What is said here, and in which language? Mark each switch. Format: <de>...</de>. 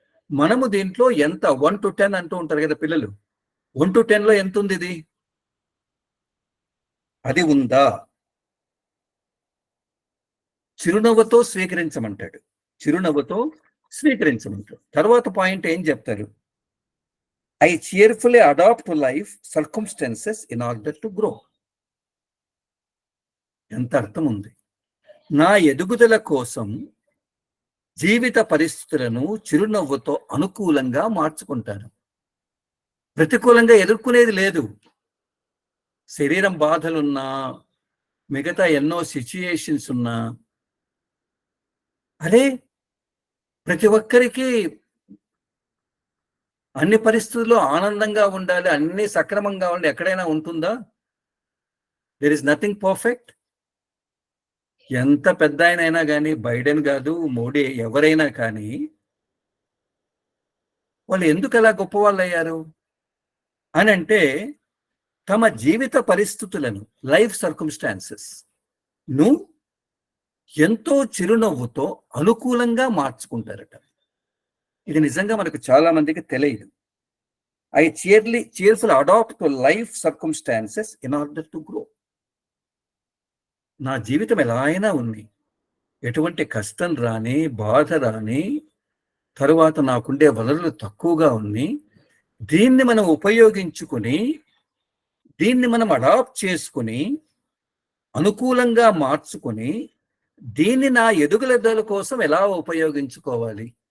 <te>మనము దీంట్లో ఎంత 1 to 10 అంటూ ఉంటారు కదా పిల్లలు, 1 to 10 లో ఎంత ఉంది ఇది? అది ఉందా? చిరునవ్వుతో స్వీకరించమంటాడు, చిరునవ్వుతో స్వీకరించమంటాడు. తర్వాత పాయింట్ ఏం చెప్తారు?</te> <en>I cheerfully adopt to life circumstances in order to grow.</en> <te>ఎంత అర్థం ఉంది. నా ఎదుగుదల కోసం జీవిత పరిస్థితులను చిరునవ్వుతో అనుకూలంగా మార్చుకుంటాను. ప్రతికూలంగా ఎదుర్కొనేది లేదు. శరీరం బాధలున్నా, మిగతా ఎన్నో సిచ్యుయేషన్స్ ఉన్నా, అరే ప్రతి ఒక్కరికి అన్ని పరిస్థితుల్లో ఆనందంగా ఉండాలి, అన్ని సక్రమంగా ఉండాలి, ఎక్కడైనా ఉంటుందా?</te> <en>There is nothing perfect.</en> <te>ఎంత పెద్ద అయినా కానీ, బైడెన్ కాదు, మోడీ, ఎవరైనా కానీ వాళ్ళు ఎందుకు అలా గొప్ప వాళ్ళు అయ్యారు అని అంటే, తమ జీవిత పరిస్థితులను, లైఫ్ సర్కమ్స్టాన్సెస్ ను ఎంతో చిరునవ్వుతో అనుకూలంగా మార్చుకుంటారట. ఇది నిజంగా మనకు చాలా మందికి తెలియదు.</te> <en>I cheerfully adopt to life circumstances in order to grow.</en> <te>నా జీవితం ఎలా అయినా ఉంది, ఎటువంటి కష్టం రాని, బాధ రాని, తరువాత నాకుండే వనరులు తక్కువగా ఉన్నాయి, దీన్ని మనం ఉపయోగించుకుని, దీన్ని మనం అడాప్ట్ చేసుకుని, అనుకూలంగా మార్చుకొని, దీన్ని నా ఎదుగుదల కోసం ఎలా ఉపయోగించుకోవాలి?</te>